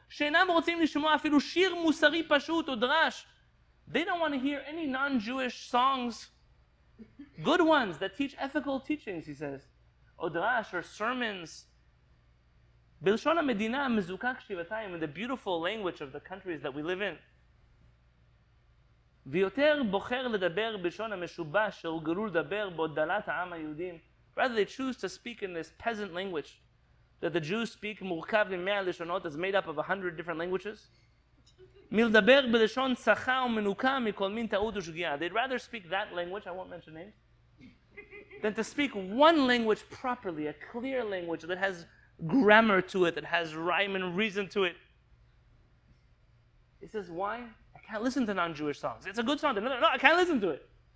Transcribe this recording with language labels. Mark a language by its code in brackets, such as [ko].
[he] She'enam rotzim lishmoa afilu shir musari pashut or drash. [en] They don't want to hear any non-Jewish songs, good ones that teach ethical teachings, he says. Or drash, or sermons. [he] Bilshon medina mezukak shivatayim, [en] in the beautiful language of the countries that we live in. [he] ויותר בוחר לדבר בלשון המשובש שהורגלו לדבר בו דלת העם היהודים. [en] Rather, they choose to speak in this peasant language that the Jews speak, [he] מורכב מ100 לשונות, [en] is made up of 100 different languages. [he] מלדבר בלשון צחה ומנוקה מכל מין טעות ושגיאה. [en] They'd rather speak that language, I won't mention names, than to speak one language properly, a clear language that has grammar to it, that has rhyme and reason to it. He says, why? I can't listen to non-Jewish songs. It's a good song. No, I can't listen to it.